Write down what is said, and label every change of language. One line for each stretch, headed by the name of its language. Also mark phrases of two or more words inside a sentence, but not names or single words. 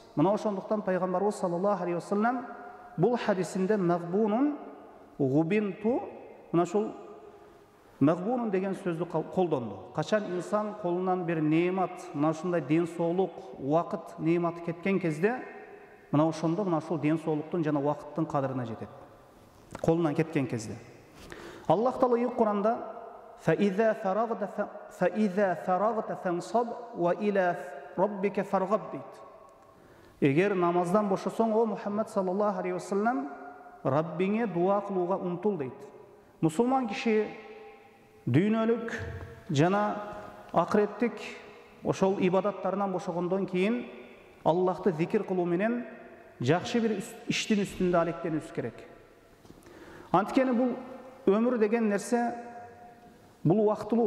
Kyrgyz: Мына ошондуктан пайгамбарыбыз
Arabic: صلى الله عليه وسلم
Kyrgyz: бул хадисинде мағбунун, губинту, мына ошол мағбунун деген сөздү колдонду. Качан инсан колунан бир неемат, мына ушундай денсаулык, уақыт неематы кеткен кезде, мына ошондо мына ушул денсаулыктын жана уақыттын кадырына жетет. Колунан кеткен кезде. Аллах Таала Куранда
Arabic: فَإِذَا فَرَغْتَ فَانْصَبْ وَإِلَى رَبِّكَ فَارْغَب
Kyrgyz: дейт. Эгер намаздан бошосоң, о Мухаммад
Arabic: صلى الله عليه وسلم,
Kyrgyz: Раббиңе дуа кылууга умтул дейт. Мусулман киши дүйнөлүк жана акыреттик ошол ибадаттарынан бошогондон кийин Аллахты зикир кылуу менен жакшы бир иштин үстүндө алектенүүбүз керек. Анткени бул өмүр деген нерсе бул убактылуу.